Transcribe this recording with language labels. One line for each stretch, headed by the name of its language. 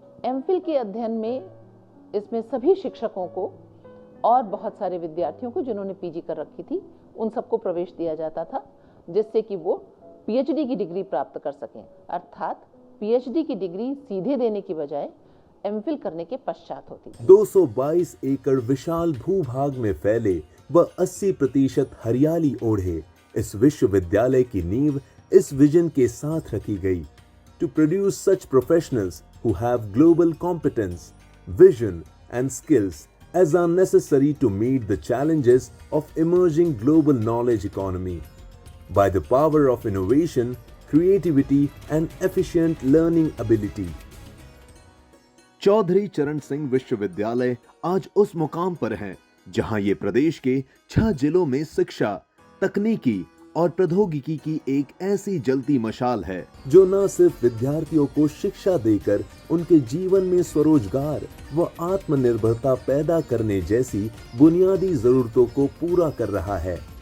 Hindi: MPhil के अध्ययन में इसमें सभी शिक्षकों को और बहुत सारे विद्यार्थियों को जिन्होंने पीजी कर रखी थी उन सबको प्रवेश दिया जाता था, जिससे कि वो पीएचडी की डिग्री प्राप्त कर सकें। अर्थात पीएचडी की डिग्री सीधे देने की बजाय एमफिल करने के पश्चात होती। 222 एकड़ विशाल भूभाग में फैले व 80% हरियाली ओढ़े इस विश्वविद्यालय की नींव इस विजन के साथ रखी गई,
English: to produce such professionals who have global competence, vision and skills as are necessary to meet the challenges of emerging global knowledge economy. By the power of innovation, creativity and efficient learning ability.
Hindi: Chaudhary चरण सिंह विश्वविद्यालय आज उस मुकाम पर है जहां ये प्रदेश के 6 जिलों में शिक्षा, तकनीकी और प्रौद्योगिकी की एक ऐसी जलती मशाल है जो न सिर्फ विद्यार्थियों को शिक्षा देकर उनके जीवन में स्वरोजगार व आत्मनिर्भरता पैदा करने जैसी बुनियादी जरूरतों को पूरा कर रहा है,